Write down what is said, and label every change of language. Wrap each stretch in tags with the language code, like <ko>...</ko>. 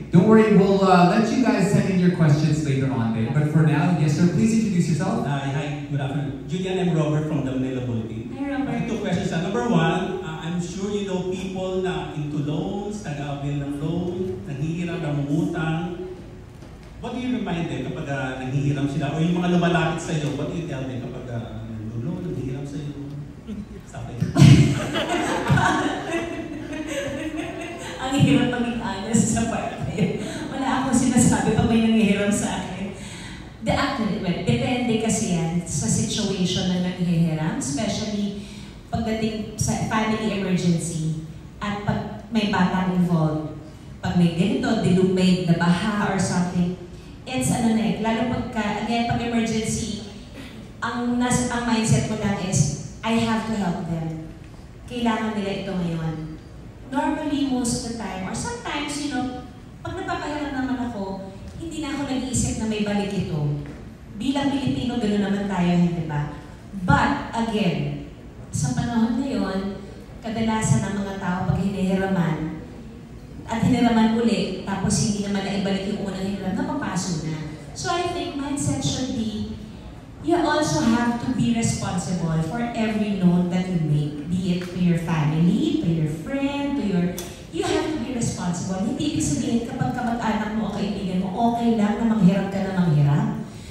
<en>Don't worry, we'll let you guys send in your questions later on then. But for now, yes sir, please introduce yourself. Hi, good afternoon. Julian, I'm Robert from the Manila Bulletin. Hi, Robert. Two questions. Number one, I'm sure you know people na into loans,</en> <tl>nag-avail ng loan, nanghihiram, namumutang.</tl> <en>What do you remind them</en> <tl>kapag nanghihiram sila? O yung mga lumalapit sa iyo,</tl> <en>what do you tell them</en> <tl>kapag loan, nanghihiram sa iyo?</tl> <en>Stop it.</en> <tl>Ang hirap maging honest sa part na yun. Wala akong sinasabi pag may nangihiram sa akin. Depende kasi yan sa situation na nanghihiram, especially pagdating sa family emergency at pag may batang involved. Pag may ganito, may nabaha or something, it's lalo pagka, again, pag emergency, ang mindset mo lang is,</tl> <en>I have to help them.</en> <tl>Kailangan nila ito ngayon.</tl> <en>Normally, most of the time, or sometimes, you know,</en> <tl>pag napapahiram naman ako, hindi na ako nag-iisip na may balik ito. Bilang Pilipino, gano'n naman tayo, hindi ba? But, again, sa panahon na yun, kadalasan ng mga tao pag hinihiraman, at hiniraman uli, tapos hindi naman na ibalik yung unang hiniram, napapaso na.</tl> <en>So I think mindset should be, you also have to be responsible for every loan that you make. Be it to your family, to your friend, you have to be responsible.</en> <tl>Hindi ibig sabihin kapag kamag-anak mo o kaibigan mo, okay lang na manghiram ka na manghiram.</tl>